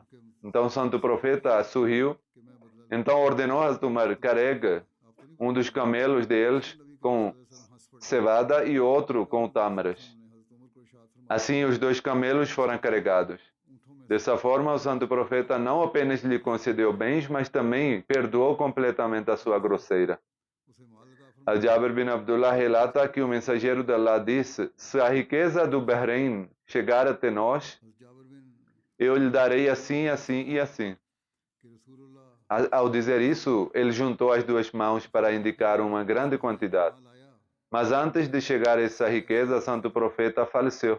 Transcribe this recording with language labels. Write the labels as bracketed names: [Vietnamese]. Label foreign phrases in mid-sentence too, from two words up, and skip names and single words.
[Portuguese] Então o santo profeta sorriu. Então ordenou a Umar: carrega um dos camelos deles com cevada e outro com tâmaras. Assim os 2 camelos foram carregados. Dessa forma, o santo profeta não apenas lhe concedeu bens, mas também perdoou completamente a sua grosseira. Al-Jabir bin Abdullah relata que o mensageiro de Allah disse: se a riqueza do Bahrein chegar até nós, eu lhe darei assim, assim e assim. Ao dizer isso, ele juntou as 2 mãos para indicar uma grande quantidade. Mas antes de chegar essa riqueza, o santo profeta faleceu.